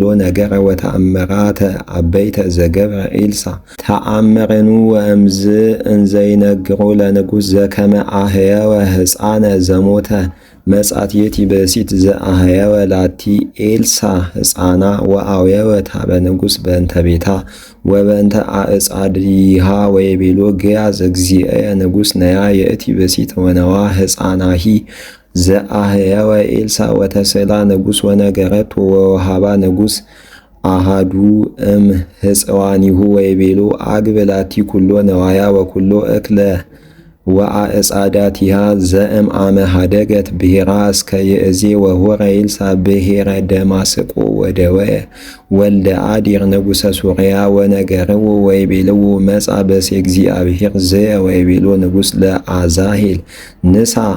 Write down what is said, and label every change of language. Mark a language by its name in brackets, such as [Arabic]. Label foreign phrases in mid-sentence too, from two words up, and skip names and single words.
[Geez] ነገረ ወተአምራተ አበይተ ዘገብረ ኤልሳዕ ተአምረን ወእምዝ እንዘይነግሮ ለንጉሥ ዘከመ አህየወ ሕፃነ ዘሞተ መጻት የቲ ብእሲት ዘአህየወ ላቲ ኤልሳዕ ሕፃና ወአውየወት ሀበ ንጉሥ በእንተ ቤታ ወበእንተ አዕጻዲሃ ወይቤሎ ገያዝ እግዚእየ ንጉሥ ነያ የእቲ ብእሲት ወነዋ ሕፃናሂ ዘአህየወ ኤልሳዕ ወተስእላ ንጉሥ ወነገረቶ ወወሃባ ንጉሥ አሃዱ እም ሕፅዋኒሁ ወይቤሎ አግብ ላቲ ኩሎ ነዋያ ወኩሎ እክለ ወአዕጻዳቲሃ ዘእም አመ ሀደገት ብሔራ እስከ ይእዜ ወሆረ ኤልሳዕ ብሔረ ደማስቆ ወደወየ ወልደ አዲር ንጉሠ ሶርያ ወነገርዎ ወይቤልዎ መጽአ በሲ እግዚአብሔር ዘየ ወይቤሎ ንጉሥ ለአዛሄል ንሳ